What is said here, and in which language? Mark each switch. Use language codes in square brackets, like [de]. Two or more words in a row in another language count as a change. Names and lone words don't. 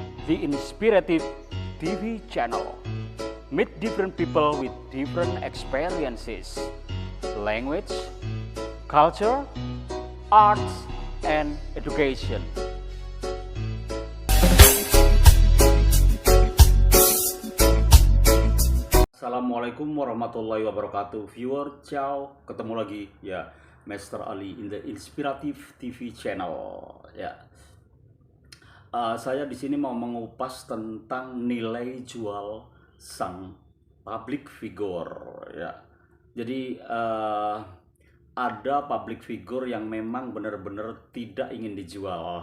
[en] The Inspirative TV channel. Meet different people with different experiences, language, culture, arts, and education. [ar] السلام عليكم ورحمة الله وبركاته. [id] Viewer, ciao. Ketemu lagi ya, [en] Master Ali in the Inspirative TV channel. [id] Ya, saya di sini mau mengupas tentang nilai jual sang [en] public figure [id] ya. Jadi ada [en] public figure [id] yang memang benar-benar tidak ingin dijual.